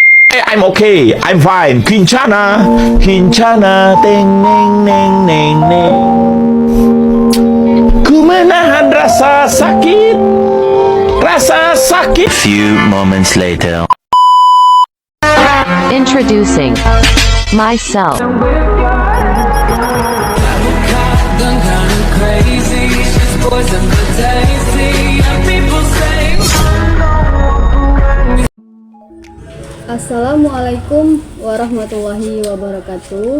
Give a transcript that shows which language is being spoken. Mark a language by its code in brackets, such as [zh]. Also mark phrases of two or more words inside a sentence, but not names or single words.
[en] I'm okay, I'm fine. Kincana, kincana, teng neng neng neng neng. [id] Ku menahan rasa sakit, rasa sakit. [en] Few moments later. Introducing myself. [ar] Assalamualaikum warahmatullahi wabarakatuh.